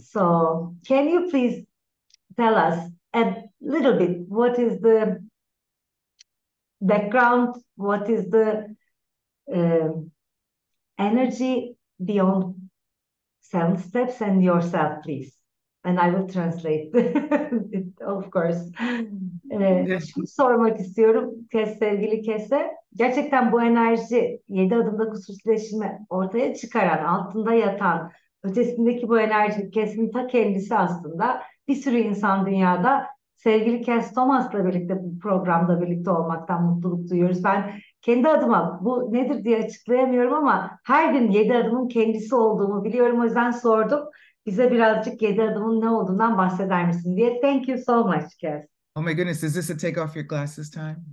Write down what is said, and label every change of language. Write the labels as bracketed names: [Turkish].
[English] So can you please tell us a little bit what is the background, what is the uh, energy beyond 7 steps, and yourself, please? And I will translate, of course. [Turkish] Şunu sormak istiyorum sevgili Kese. Gerçekten bu enerji 7 adımda kusursuzleşimi ortaya çıkaran, altında yatan, ötesindeki bu enerji Kes'in ta kendisi aslında. Bir sürü insan dünyada sevgili Kass Thomas'la birlikte bu programda birlikte olmaktan mutluluk duyuyoruz. Ben kendi adıma bu nedir diye açıklayamıyorum ama her gün 7 adımın kendisi olduğumu biliyorum. O yüzden sordum. Bize birazcık 7 adımın ne olduğundan bahseder misin diye. [English] Thank you so much, Cass. Oh my goodness, is this a take off your glasses time?